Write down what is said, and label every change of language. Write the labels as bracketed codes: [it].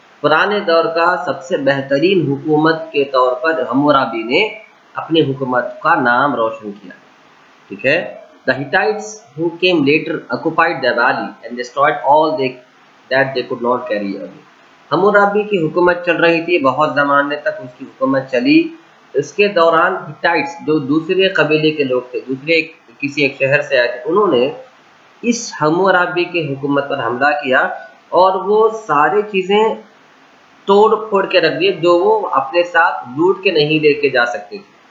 [hi] पुराने दौर का सबसे बेहतरीन हुकूमत के तौर पर हम्मुराबी ने अपनी हुकूमत का नाम रोशन किया. ठीक है, [en] the Hittites who came later occupied the valley and destroyed all that they could not carry away. [hi] Hammurabi की हुकूमत चल रही थी, बहुत ज़माने तक उसकी हुकूमत चली. इसके दौरान हिटाइट्स जो दूसरे कबीले के लोग थे, दूसरे किसी एक शहर से आए थे, उन्होंने इस हम्मुराबी के हुकूमत पर हमला किया और वो सारी चीज़ें तोड़ फोड़ के रख दिए जो वो अपने साथ लूट के नहीं लेके जा सकते थे.